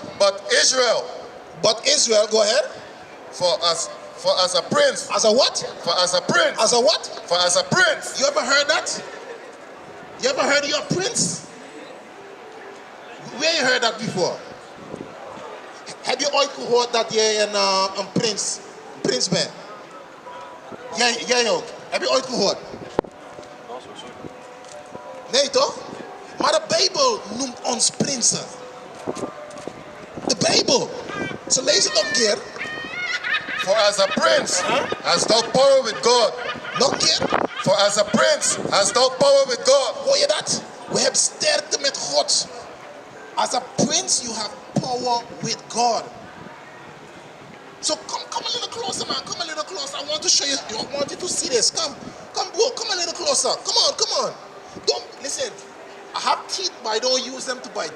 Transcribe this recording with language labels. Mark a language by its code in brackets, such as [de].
[en] But Israel. But Israel, go ahead. For as a prince. As a what? For as a prince. As a what? For as a prince. You ever heard that? You ever heard you're a prince? Where you heard that before? [nl] Heb je ooit gehoord dat jij een prins bent? Jij ook. Heb je ooit gehoord? Nee toch? Maar de Bijbel noemt ons prinsen. De Bijbel. Zo lees het nog een keer. [en] For as a prince hast thou power with God [nl] Nog een keer. [en] For as a prince hast thou power with God. [nl] Hoor je dat? We hebben sterkte met God. [en] As a prince, you have power with God. So come a little closer, man. Come a little closer. I want to show you. I want you to see this. Come, bro. Come a little closer. Come on. Don't listen. I have teeth, but I don't use them to bite.